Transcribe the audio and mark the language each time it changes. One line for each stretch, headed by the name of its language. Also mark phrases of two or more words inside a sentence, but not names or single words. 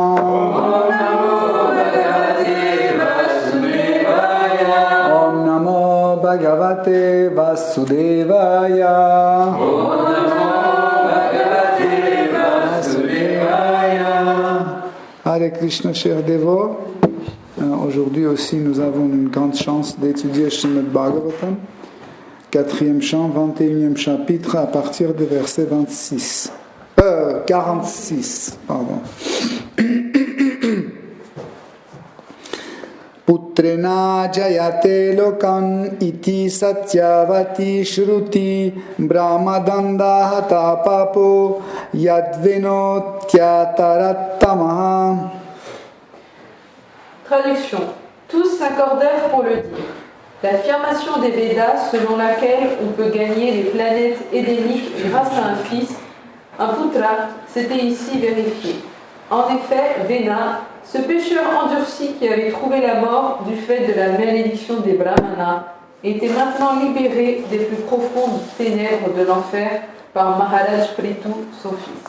Sanskrit: Om Namo Bhagavate Vasudevaya.
French: Hare Krishna, chers dévots. Aujourd'hui aussi, nous avons une grande chance d'étudier Srimad Bhagavatam, 4e chant, 21e chapitre, à partir du verset 46.
Sanskrit: Putrena jayate lokan iti satyavati shruti brahmadanda hata papo yadvenotyatarattamaha.
French: Traduction. Tous s'accordèrent pour le dire. L'affirmation des Védas selon laquelle on peut gagner les planètes édéniques grâce à un fils, un putra, s'était ici vérifiée. En effet, Vena, ce pécheur endurci qui avait trouvé la mort du fait de la malédiction des Brahmanas, était maintenant libéré des plus profondes ténèbres de l'enfer par Maharaj Prithu, son fils.